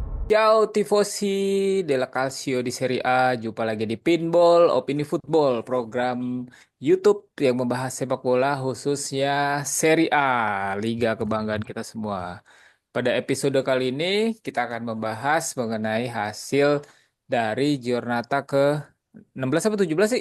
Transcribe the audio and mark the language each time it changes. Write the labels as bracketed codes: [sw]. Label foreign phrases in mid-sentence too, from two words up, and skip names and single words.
[it] Ciao tifosi della Calcio di Serie A, [id] jumpa lagi di Pinball Opini Football, program YouTube yang membahas sepak bola khususnya Serie A, liga kebanggaan kita semua. Pada episode kali ini kita akan membahas mengenai hasil dari Giornata ke 16 atau 17 sih?